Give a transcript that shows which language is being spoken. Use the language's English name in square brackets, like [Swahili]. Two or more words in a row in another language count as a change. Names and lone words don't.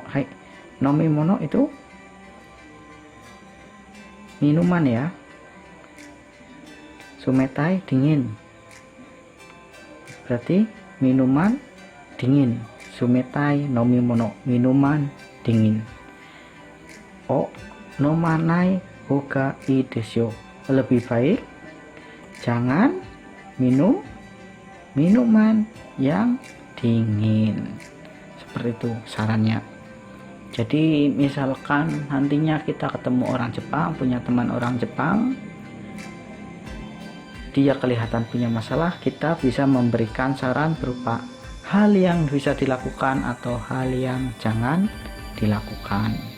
[Indonesian] Hai, nomimono itu minuman ya. Sumetai dingin, berarti minuman dingin. [Japanese] 冷たい飲み物, [Indonesian] minuman dingin. [Japanese] 飲まない方がいいです, [Indonesian] lebih baik jangan minum minuman yang dingin. Seperti itu sarannya. Jadi misalkan nantinya kita ketemu orang Jepang, punya teman orang Jepang, dia kelihatan punya masalah, kita bisa memberikan saran berupa hal yang bisa dilakukan atau hal yang jangan dilakukan.